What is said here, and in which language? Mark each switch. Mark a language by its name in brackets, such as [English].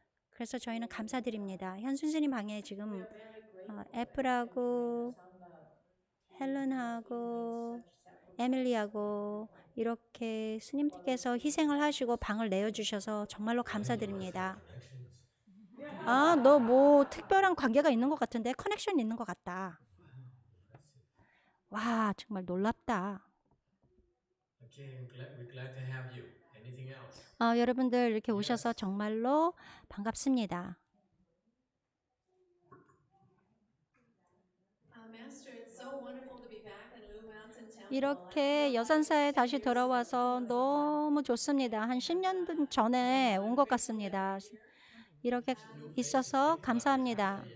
[Korean] 그래서 저희는 감사드립니다. 현순 스님 방에 지금 애플하고 헬렌하고 에밀리하고 이렇게 스님께서 희생을 하시고 방을 내어주셔서 정말로 감사드립니다. 너 뭐 특별한 관계가 있는 것 같은데 커넥션이 있는 것 같다. 와, 정말 놀랍다. [English] Okay, we're glad to have you. Anything else? [Korean] 여러분들 이렇게 오셔서 정말로 반갑습니다. [English] Master, it's so wonderful to be back in Lu Mountain Temple. [Korean] 이렇게 여산사에 다시 돌아와서 너무 좋습니다. 한 10년 전에 온 것 같습니다. 이렇게 있어서 감사합니다.